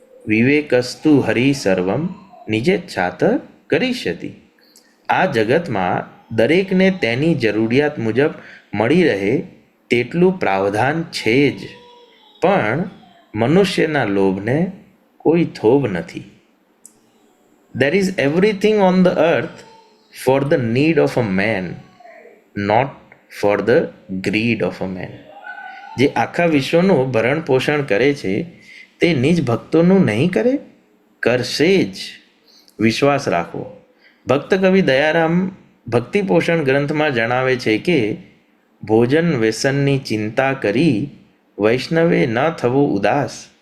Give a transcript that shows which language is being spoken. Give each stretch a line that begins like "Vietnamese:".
Sanskrit: વિવેકસ્તુ હરિ સર્વમ નિજેચ્છાત કરિષ્યતિ.
Gujarati: આ જગતમાં દરેકને તેની જરૂરિયાત મુજબ મળી રહે તેટલું પ્રાવધાન છે જ, પણ મનુષ્યના લોભને કોઈ થોભ નથી.
English: There is everything on the earth for the need of a man, not for the greed of a man.
Gujarati: જે આખા વિશ્વનું ભરણ પોષણ કરે છે તે નિજ ભક્તોનું નહીં કરે? કરશે જ. વિશ્વાસ રાખવો. ભક્ત કવિ દયારામ ભક્તિ પોષણ ગ્રંથમાં જણાવે છે કે ભોજન વ્યસનની ચિંતા કરી વૈષ્ણવે ન થવું ઉદાસ.